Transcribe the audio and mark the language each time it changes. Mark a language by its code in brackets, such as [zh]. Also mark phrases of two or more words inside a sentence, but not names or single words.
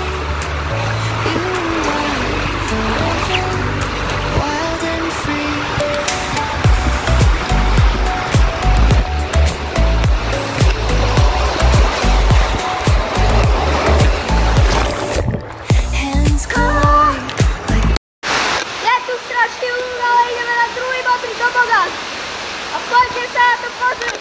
[en] You and I forever, wild and free. Hands collide like [sk] Je tu strašný úr, ale ideme na druhý modrý tobogán. A poďte sa na to pozrieť.